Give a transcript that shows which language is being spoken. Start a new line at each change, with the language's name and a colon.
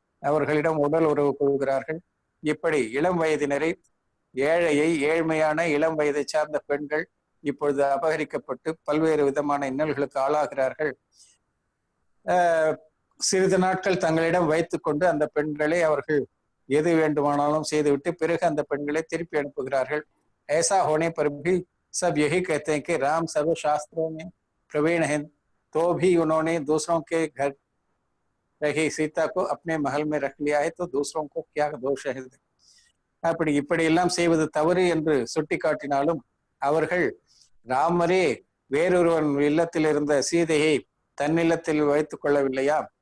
Tamil: அவர்களிடம் உடல் உறவு கொள்கிறார்கள். இப்படி இளம் வயதினரை, ஏழ்மையான இளம் வயதை சார்ந்த பெண்கள் இப்பொழுது அபகரிக்கப்பட்டு பல்வேறு விதமான இன்னல்களுக்கு ஆளாகிறார்கள். சிறிது நாட்கள் தங்களிடம் வைத்துக் கொண்டு அந்த பெண்களை அவர்கள் எது வேண்டுமானாலும் செய்துவிட்டு பிறகு அந்த பெண்களை திருப்பி அனுப்புகிறார்கள்.
Hindi: ऐसा होने पर भी सब यही कहते हैं कि राम सर्वशास्त्रों में प्रवीण है, तो भी उन्होंने दूसरों के घर रही सीता को अपने महल में रख लिया है, तो दूसरों को क्या दोष है?
Tamil: அப்படி இப்படியெல்லாம் செய்வது தவறு என்று சுட்டி காட்டினாலும் அவர்கள் ராமரே வேறொருவன் இல்லத்தில் இருந்த சீதையை தன்னில்லத்தில் வைத்துக் கொள்ளவில்லையா?